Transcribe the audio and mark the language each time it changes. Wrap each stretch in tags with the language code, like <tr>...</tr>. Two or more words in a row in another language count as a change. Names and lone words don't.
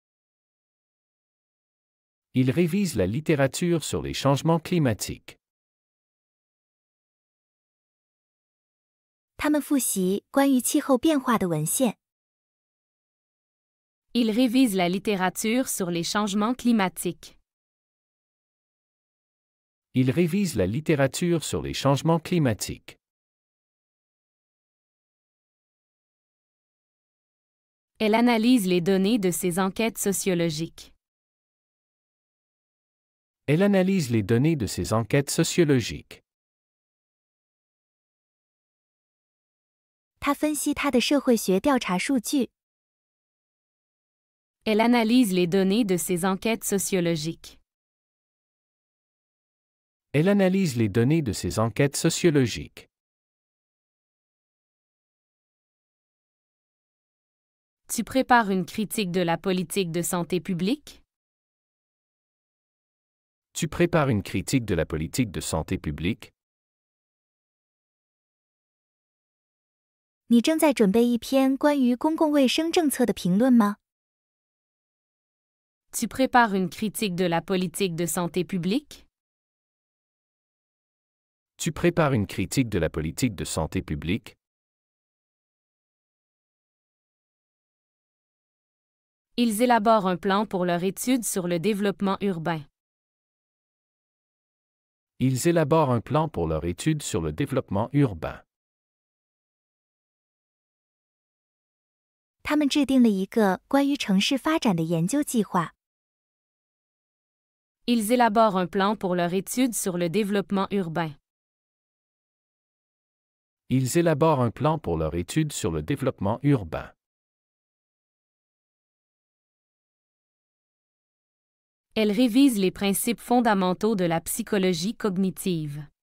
<fr>Il révise la littérature sur les changements climatiques.</fr> <zh>他们复习关于气候变化的文献。</zh> <fr>Il révise la littérature sur les changements climatiques. Il révise la littérature sur les changements climatiques. Elle analyse les données de ses enquêtes sociologiques. Elle analyse les données de ses enquêtes sociologiques.</fr> <zh>他分析他的社会学调查数据。</zh> <fr>Elle analyse les données de ses enquêtes sociologiques. Elle analyse les données de ses enquêtes sociologiques. Tu prépares une critique de la politique de santé publique? Tu prépares une critique de la politique de santé publique?</fr> <zh>你正在准备一篇关于公共卫生政策的评论吗？</zh> <fr>Tu prépares une critique de la politique de santé publique? Tu prépares une critique de la politique de santé publique? Ils élaborent un plan pour leur étude sur le développement urbain. Ils élaborent un plan pour leur étude sur le développement urbain.</fr> <zh>他们制定了一个关于城市发展的研究计划。</zh> <fr>Ils élaborent un plan pour leur étude sur le développement urbain. Ils élaborent un plan pour leur étude sur le développement urbain. Elle révise les principes fondamentaux de la psychologie cognitive.</fr>